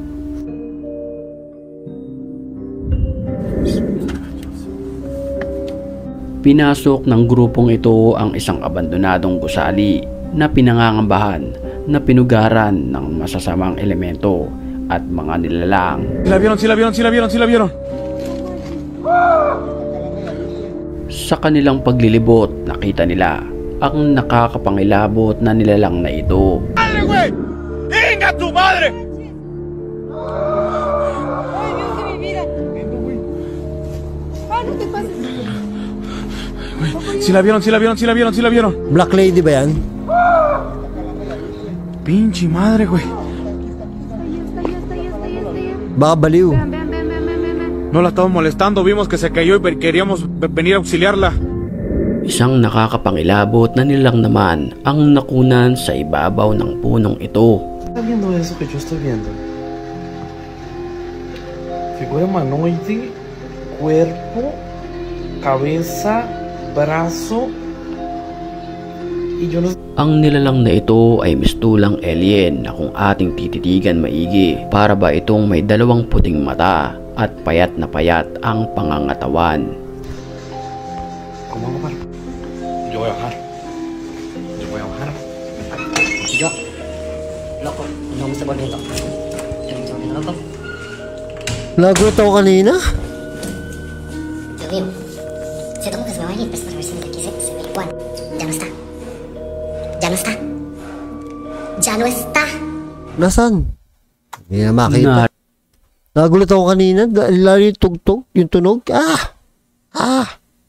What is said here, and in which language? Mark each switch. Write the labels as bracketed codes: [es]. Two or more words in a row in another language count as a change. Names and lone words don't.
[tl] Pinasok ng grupong ito ang isang abandonadong gusali na pinangangambahan na pinugaran ng masasamang elemento at mga nilalang. [es] Sila vieron. [tl] Sa kanilang paglilibot, nakita nila ang nakakapangilabot na nilalang na ito. [es] ¡Madre, güey! ¡Inga tu madre! Ay, Dios de mi vida. Ay, no te pases. Sila vieron. [en] Black lady [tl] ba yan? [es] Pinche madre, güey. Ahí está. [tl] Baka baliw. [es] Ven. No la estamos molestando, vimos que se cayó y queríamos venir a auxiliarla. [tl] Isang nakakapangilabot na nilang naman ang nakunan sa ibabaw ng punong ito. [es] ¿Estás viendo eso que yo estoy viendo? Figura humanoide, cuerpo, cabeza, brazo, y yo no... [tl] Ang nilalang na ito ay mistulang alien na kung ating tititigan maigi, para ba itong may dalawang puting mata at payat na payat ang pangangatawan. [es] ¿Cómo hago para? Yo voy a bajar. Yo, loco, no me estoy volviendo. Yo me estoy volviendo loco. [tl] Nagulat ako kanina. [es] Dios mío. Siento como que se me va a ir, pero para ver si aquí se ve igual. Ya no está. Ya no está. [tl] Nasaan? Hindi na makita. Nagulat ako kanina. Lalo yung tugtog, yung tunog. Ah!